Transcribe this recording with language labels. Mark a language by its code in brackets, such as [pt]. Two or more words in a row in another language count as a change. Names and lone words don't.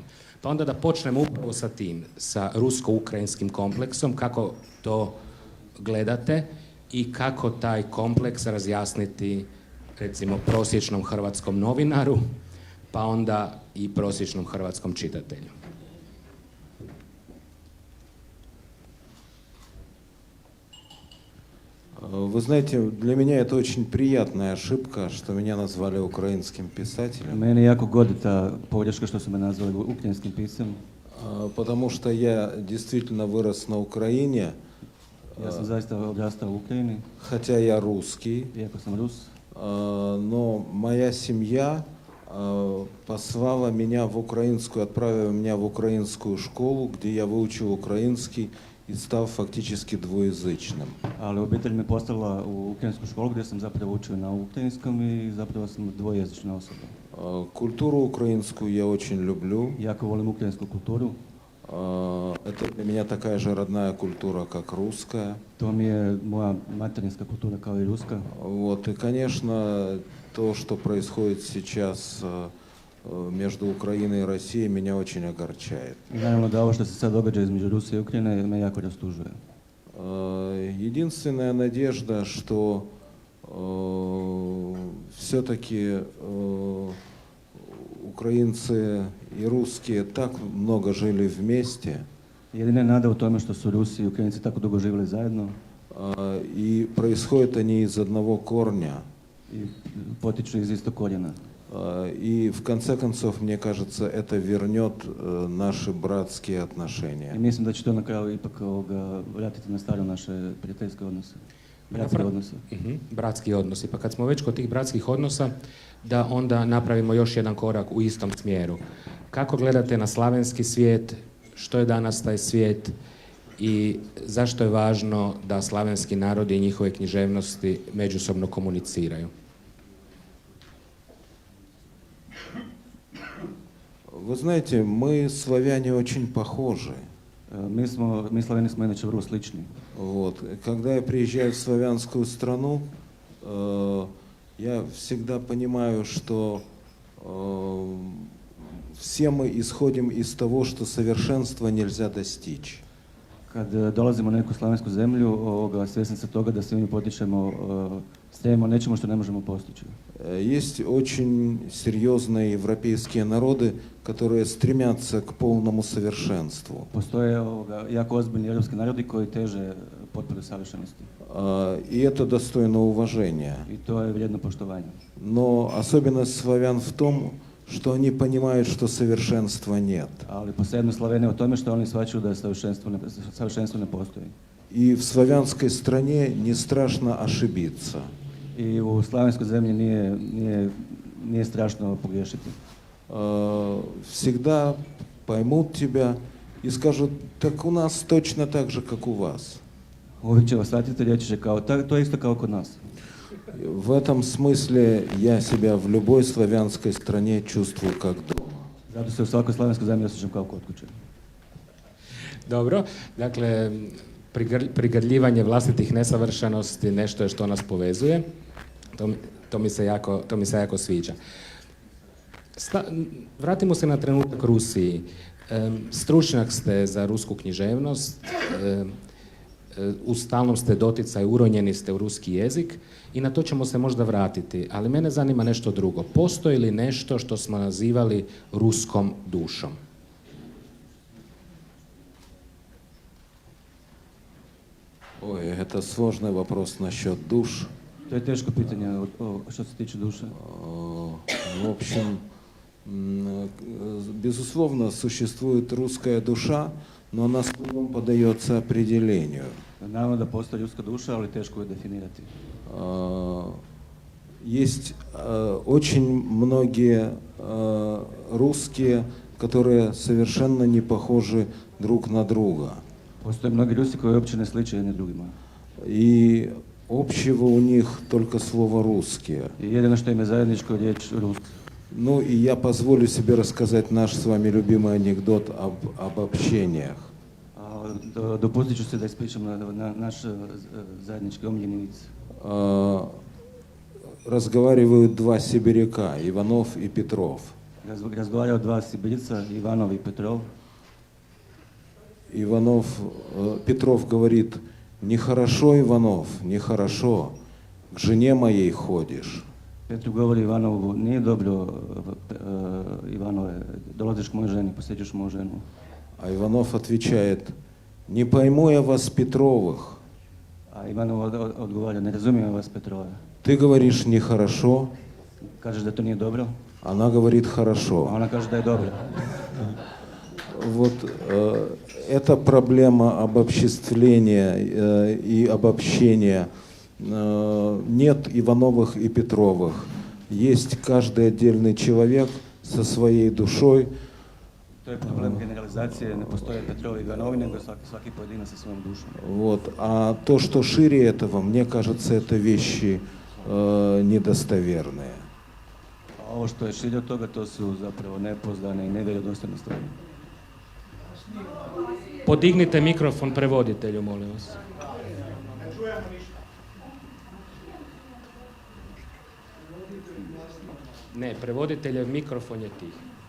[hr] Pa onda da počnemo upravo sa tim, sa rusko-ukrajinskim kompleksom, kako to gledate i kako taj kompleks razjasniti recimo prosječnom hrvatskom novinaru, pa onda i prosječnom hrvatskom čitatelju. [ru] Вы знаете, для меня это очень приятная ошибка, что меня назвали украинским писателем. [hr] Meni je jako god ta pogreška što su me nazvali ukrajinskim piscem. [ru] Потому что я действительно вырос на Украине. [hr] Ja sam zaista odrastao u Ukrajini. [ru] Хотя я русский. [hr] Iako sam Rus. [ru] Но моя семья послала меня в украинскую, отправила меня в украинскую школу, где я выучил украинский и стал фактически двуязычным. [hr] Ali obitelj me poslala u ukrajinsku školu gdje sam zapravo učio na ukrajinskom i zapravo sam dvojezična osoba. [ru] Культуру украинскую я очень люблю. [hr] Jako volim ukrajinsku kulturu. [ru] Это для меня такая же родная культура, как русская. [hr] To mi je moja materinska kultura kao i ruska. [ru] Вот, и, конечно, то, что происходит сейчас между Украиной и Россией, меня очень огорчает. [hr] I naravno da ovo što se sad događa između Rusije i Ukrajine me jako rastužuje. [ru] Единственная надежда, что все-таки украинцы и русские так много жили вместе. [hr] Jedina nada u tome što su Rusi i Ukrajinci tako dugo živjeli zajedno. [ru] И происходят они из одного корня. [hr] I potiču iz istog korijena. [ru] И в конце концов, мне кажется, это вернет наши братские отношения. [hr] I mislim da će to na kraju ipak vratiti na staro naše prijateljske odnose. Bratske odnose. Bratski odnosi. Pa kad smo već kod tih bratskih odnosa, da onda napravimo još jedan korak u istom smjeru. Kako gledate na slavenski svijet, što je danas taj svijet i zašto je važno da slavenski narodi i njihove književnosti međusobno komuniciraju? [ru] Вы знаете, мы, славяне, очень похожи. [hr] Mi Slaveni smo inače vrlo slični. [ru] Вот. Когда я приезжаю в славянскую страну, я всегда понимаю, что все мы исходим из того, что совершенства нельзя достичь. [hr] Kad dolazimo na neku slavensku zemlju, svjesni se toga da svi mi potičemo, stremimo nečemu što ne možemo postići. [ru] Есть очень серьезные европейские народы, которые стремятся к полному совершенству. [hr] Postoje jako ozbiljni europski narodi koji teže potpune savršenosti. [ru] И это достойно уважения. [hr] I to je vrijedno poštovanja. [ru] Но особенность славян в том, что они понимают, что совершенства нет. [hr] Ali posebno Slavene u tome što oni shvaćaju da savršenstvo ne postoji. [ru] И в славянской стране не страшно ошибиться. [hr] I u slavenskoj zemlji nije strašno pogriješiti. [ru] Всегда поймут тебя и скажут, так у нас точно так же, как у вас. [hr] Uvijek će vas shvatiti, reći će kao, to je isto kao kod nas. [ru] В этом смысле я себя в любой славянской стране чувствую как дома. [hr] Zato se u svakoj slavenskoj zemlji osjećam kao kod kuće. Dobro, dakle, prigrljivanje vlastitih nesavršenosti nešto je što nas povezuje. To mi se jako sviđa. Vratimo se na trenutak Rusiji. Stručnjak ste za rusku književnost, u stalnom ste doticaju, uronjeni ste u ruski jezik i na to ćemo se možda vratiti. Ali mene zanima nešto drugo. Postoji li nešto što smo nazivali ruskom dušom? [ru] Ой, это сложный вопрос насчет душ. [hr] To je teško pitanje što se tiče duše. [ru] В общем, безусловно, существует русская душа, но она с трудом поддается определению. [hr] Naravno da postoji ljudska duša, ali teško je definirati. [ru] Есть очень многие русские, которые совершенно не похожи друг на друга. [hr] Postoje mnogi Rusi koji uopće ne sliče jedni drugima. [ru] И общего у них только слово «русские». [hr] I jedino što im je zajedničko je riječ Rus. [ru] Ну и я позволю себе рассказать наш с вами любимый анекдот об общениях. [hr] Dopustit ću se da ispričam na naš zajednički omiljeni vic. [ru] Разговаривают два сибиряка, Иванов и Петров. [hr] Razgovaraju dva Sibirca, Ivanov i Petrov. [ru] Петров говорит: «Нехорошо, Иванов, нехорошо, к жене моей ходишь». [hr] Petru govori Ivanovu, nije dobro, Ivanove, dolaziš k mojoj ženi, posjećaš moju ženu. [ru] А Иванов отвечает: «Не пойму я вас, Петровых. [hr] A Ivanov odgovara, ne razumijem vas Petrove. [ru] Ты говоришь нехорошо, [hr] Kažeš da to nije dobro, [ru] она говорит [hr] a [ru] хорошо». [hr] ona kaže da je dobro. [ru] Вот эта проблема обобществления и обобщения. Нет Ивановых и Петровых. Есть каждый отдельный человек со своей душой. [hr] To je problem generalizacije, ne postoje Petrovi i Ivanovi, nego svaki pojedinac sa svojom dušom. [ru] Вот. А то, что шире этого, мне кажется, это вещи недостоверные. [hr] A ovo što je širje od toga, to su zapravo nepouzdane i nevjerodostojne stvari. Podignite mikrofon prevoditelju, molim vas. Ne, prevoditeljev mikrofon je tih.